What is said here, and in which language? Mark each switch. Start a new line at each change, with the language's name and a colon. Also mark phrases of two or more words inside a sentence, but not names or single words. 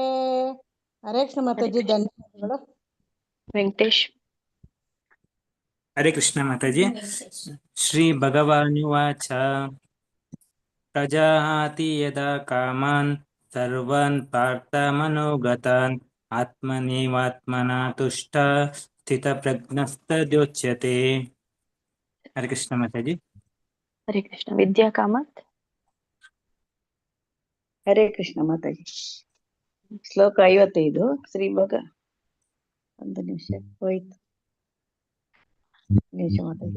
Kannada: ಹರೇ ಕೃಷ್ಣ ಮಾತಾಜಿ. ಧನ್ಯವಾದಗಳು. ವೆಂಕಟೇಶ್. ಹರೇ ಕೃಷ್ಣ ಮಾತಾಜಿ.
Sanskrit: ಶ್ರೀ ಭಗವಾನುವಾಚ ಪ್ರಜಹಾತಿ ಯದಾ ಕಾಮಾನ್ ಸರ್ವಾನ್ ಪಾರ್ಥ ಮನೋಗತಾನ್ ಆತ್ಮನೇವಾತ್ಮನಾ ತುಷ್ಟ ಸ್ಥಿತಪ್ರಜ್ಞಸ್ತದೋಚ್ಯತೆ.
Kannada: ಹರೇ ಕೃಷ್ಣ ಮಾತಾಜಿ. ಹರೇ ಕೃಷ್ಣ. ವಿದ್ಯಾ ಕಾಮತ್. ಹರೇ ಕೃಷ್ಣ ಮಾತಾಜಿ. ಶ್ಲೋಕ 55. ಶ್ರೀ ಒಂದು ನಿಮಿಷ ಹೋಯ್ತು. ಮಾತಾಜಿ.